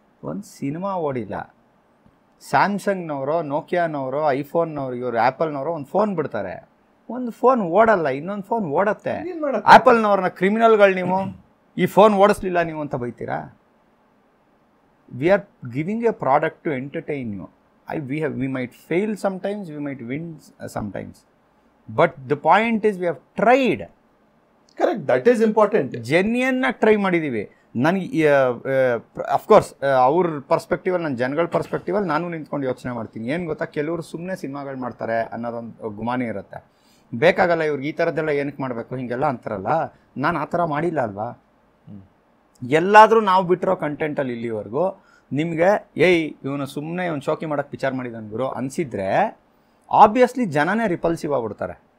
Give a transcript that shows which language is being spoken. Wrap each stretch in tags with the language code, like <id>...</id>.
<kn>ಒಂದು ಸಿನಿಮಾ ಓಡಿಲ್ಲ, ಸ್ಯಾಮ್ಸಂಗ್ನವರು, ನೋಕಿಯಾನವರು, ಐಫೋನ್ನವರು, ಇವರು ಆ್ಯಪಲ್ನವರು ಒಂದು ಫೋನ್ ಬಿಡ್ತಾರೆ, ಒಂದು ಫೋನ್ ಓಡಲ್ಲ, ಇನ್ನೊಂದು ಫೋನ್ ಓಡತ್ತೆ. ಆ್ಯಪಲ್ನವ್ರನ್ನ ಕ್ರಿಮಿನಲ್ಗಳು ನೀವು, ಈ ಫೋನ್ ಓಡಿಸ್ಲಿಲ್ಲ ನೀವು ಅಂತ ಬೈತೀರಾ?</kn> <en>We are giving a product to entertain you. we might fail sometimes, we might win sometimes, but the point is we have tried. Correct, that is important. Genuine try</en> <kn>ಮಾಡಿದೀವಿ. ನನಗೆ of course ಅವ್ರ perspectively, ನನ್ನ ಜನಗಳ perspectively ನಾನು ನಿಂತ್ಕೊಂಡು ಯೋಚನೆ ಮಾಡ್ತೀನಿ. ಏನು ಗೊತ್ತಾ, ಕೆಲವರು ಸುಮ್ಮನೆ ಸಿನಿಮಾಗಳು ಮಾಡ್ತಾರೆ ಅನ್ನೋದೊಂದು ಗುಮಾನಿ ಇರುತ್ತೆ. ಬೇಕಾಗಲ್ಲ ಇವ್ರಿಗೆ ಈ ಥರದ್ದೆಲ್ಲ ಏನಕ್ಕೆ ಮಾಡಬೇಕು ಹಿಂಗೆಲ್ಲ ಅಂತಾರಲ್ಲ, ನಾನು ಆ ಥರ ಮಾಡಿಲ್ಲ ಅಲ್ವಾ. ಎಲ್ಲಾದರೂ ನಾವು ಬಿಟ್ಟಿರೋ ಕಂಟೆಂಟಲ್ಲಿ ಇಲ್ಲಿವರೆಗೂ ನಿಮಗೆ ಇವನು ಸುಮ್ಮನೆ ಒಂದು ಶೋಕಿ ಮಾಡೋಕ್ಕೆ ಪಿಕ್ಚರ್ ಮಾಡಿದ್ದಾನೆ ಗುರು ಅನಿಸಿದ್ರೆ ಆಬ್ವಿಯಸ್ಲಿ ಜನನೇ ರಿಪಲ್ಸಿವ್ ಆಗ್ಬಿಡ್ತಾರೆ.</kn>